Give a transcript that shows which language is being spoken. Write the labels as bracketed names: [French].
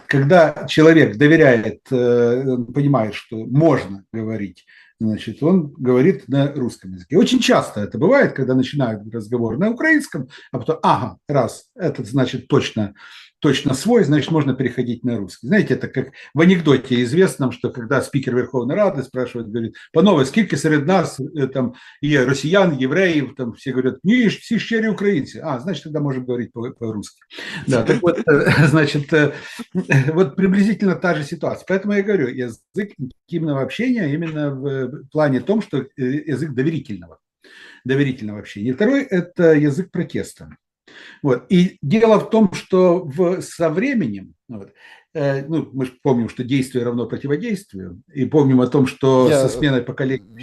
[Russian] Когда человек доверяет, понимает, что можно говорить, значит, он говорит на русском языке. Очень часто это бывает, когда начинают разговор на украинском, а потом, ага, раз, этот, значит, точно свой, значит, можно переходить на русский. Знаете, это как в анекдоте известном, что когда спикер Верховной Рады спрашивает, говорит, [Ukrainian] панове, скільки серед нас там є росіян, євреїв, [Russian] там все говорят, [Ukrainian] ні, всі щирі українці. [Russian] Значит, тогда можем говорить по-русски. Да, так вот, значит, вот приблизительно та же ситуация. Поэтому я говорю, язык интимного общения именно в плане том, что язык доверительного общения. Второй – это язык протеста. Вот. И дело в том, что со временем, ну, мы же помним, что действие равно противодействию, и помним о том, что со сменой поколений...